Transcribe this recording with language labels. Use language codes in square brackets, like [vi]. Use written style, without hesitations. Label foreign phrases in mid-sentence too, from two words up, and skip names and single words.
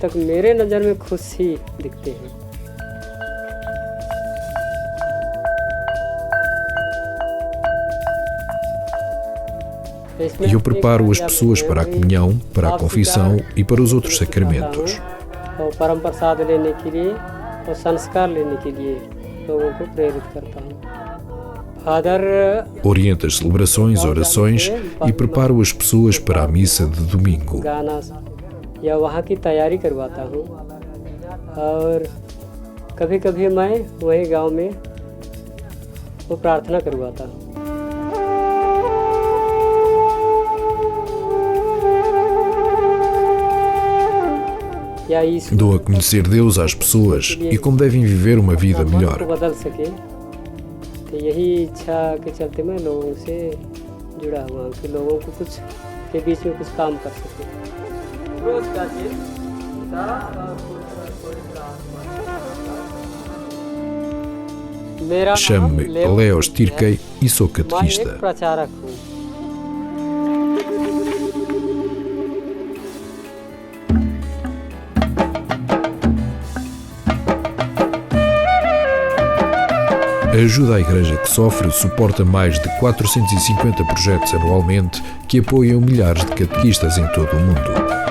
[pt] E eu preparo as pessoas para a comunhão, para a confissão e para os outros sacramentos. Oriento as celebrações, orações e preparo as pessoas para a missa de domingo. [hi] कभी-कभी मैं वही गांव में वो प्रार्थना करवाता हूं। [pt] Dou a conhecer Deus às pessoas e como devem viver uma vida melhor. [hi] यही इच्छा के चलते मैं लोगों से जुड़ा हुआ हूँ कि लोगों को कुछ के बीच में कुछ काम कर सके। [pt] Chamo-me Leos Tirkei e sou catequista. A ajuda à Igreja que sofre suporta mais de 450 projetos anualmente que apoiam milhares de catequistas em todo o mundo.